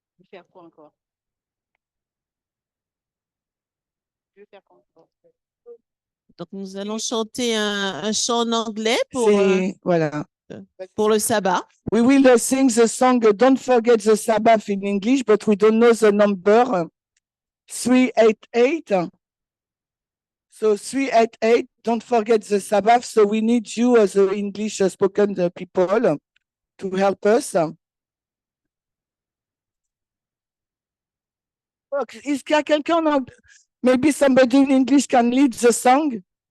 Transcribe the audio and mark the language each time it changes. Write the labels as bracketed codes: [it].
[fr] Faire quoi encore? Je vais faire quoi encore? Donc, nous allons chanter un chant en anglais Voilà. pour le sabbat. [en] We will sing the song Don't Forget the Sabbath in English, but we don't know the number. 388. So 388, don't forget the Sabbath. So we need you as the English spoken people to help us. [fr] Est-ce qu'il y a quelqu'un, [en] maybe somebody in English can lead the song?